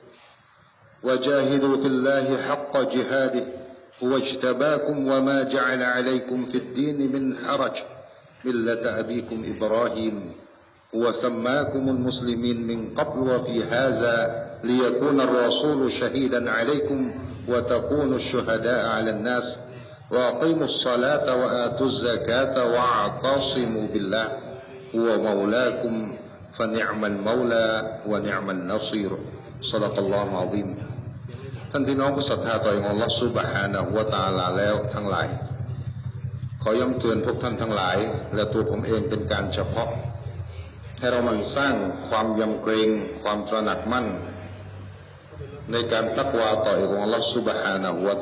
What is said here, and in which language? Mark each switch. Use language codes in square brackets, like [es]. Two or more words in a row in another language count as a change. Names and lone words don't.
[ar] وجاهدوا في الله حق جهاده هو اجتباكم وما جعل عليكم في الدين من حرج ملة أبيكم إبراهيم وسماكم المسلمين من قبل وفي هذا ليكون الرسول شهيدا عليكم وتكونوا الشهداء على الناس وأقيموا الصلاة وآتوا الزكاة واعتصموا بالله هو مولاكم فنعم المولى ونعم النصير. صدق الله العظيم. [th] ท่านพี่น้องผู้ศรัทธาต่ออัลเลาะห์ [ar] سبحانه وتعالى [th] แล้วทั้งหลาย ขอย้ำเตือนพวกท่านทั้งหลายและตัวผมเองเป็นการเฉพาะให้เรามันสร้างความยำเกรงความตระหนักมั่นในการตักวาต่ออัลเลาะห์ [ar] سبحانه وتعا